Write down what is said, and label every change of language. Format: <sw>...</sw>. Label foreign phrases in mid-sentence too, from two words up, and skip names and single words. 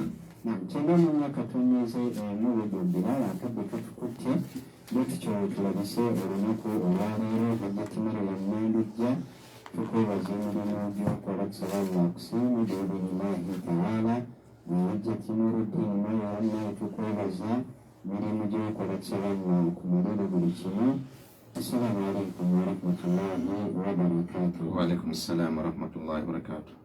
<lg>Kyenda mu myaka tonyeze mu weddira akadde katukutte bwetutyo tulabise olunaku olwaleero hajjatimiro ya Nnandujja tukwebaza emirimu gy'okola tusaba Allah akusiimu</lg> <ar>بإذن الله تعالى</ar> <lg>hajjatimiro ddiini yonna tukwebaza mirimu gy'okola tusaba Allah akumalire buli kimu.</lg> <ar>السلام عليكم ورحمة الله وبركاته. وعليكم السلام ورحمة الله وبركاته.</ar>